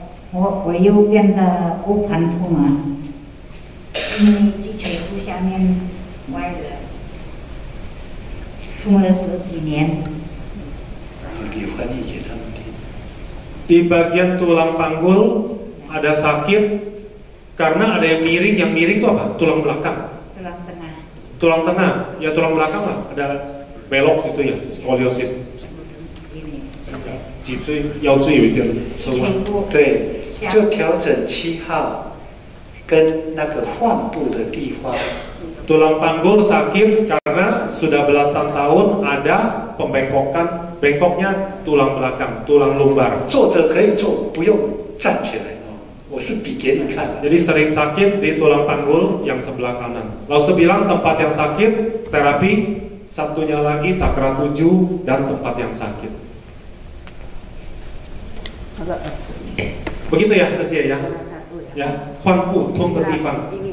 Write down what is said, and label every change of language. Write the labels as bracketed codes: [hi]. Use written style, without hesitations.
[zh] 我右边的骨盘痛啊，因为脊椎骨下面歪了，痛了10几年。你翻译给他们听。 [id] Di bagian tulang panggul ada sakit karena ada yang miring. Yang miring itu apa? Tulang belakang. Tulang tengah. Tulang tengah, ya tulang belakang lah. Ada belok gitu ya, skoliosis. [zh] 脊椎腰椎有一点侧弯。对，就调整7号跟那个患部的地方。 [id] Tulang panggul sakit karena sudah belasan tahun ada pembengkokan, bengkoknya tulang belakang, tulang lumbar. [zh] 坐着可以坐，不用站起来哦。我是比给你看。 [id] Jadi sering sakit di tulang panggul yang sebelah kanan. Lalu bilang tempat yang sakit, terapi, satunya lagi cakra 7 dan tempat yang sakit. Begitu ya saja ya. Ya, Huanpu tung ketifan.